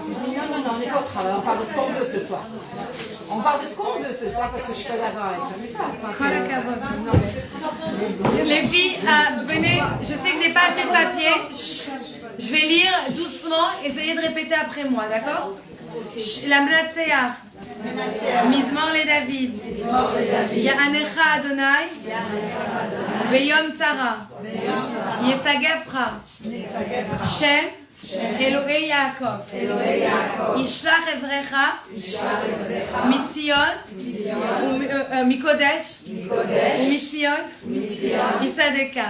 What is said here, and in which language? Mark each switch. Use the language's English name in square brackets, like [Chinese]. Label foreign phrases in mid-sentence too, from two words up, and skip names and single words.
[French] Je lui ai dit non, on est pas au travail, on parle de ce qu'on veut ce soir. On parle de ce qu'on veut ce soir parce que je suis pas d'accord avec ça. Mais ça, les filles, venez, je sais que j'ai pas assez de papier. Je vais lire doucement, essayez de répéter après moi, d'accord? [Hebrew] למנצח, מזמור לדוד. יענך אדוני ביום צרה. ישגבך שם אלוהי יעקב. ישלח עזרך מציון מקודש ומציון יסעדך.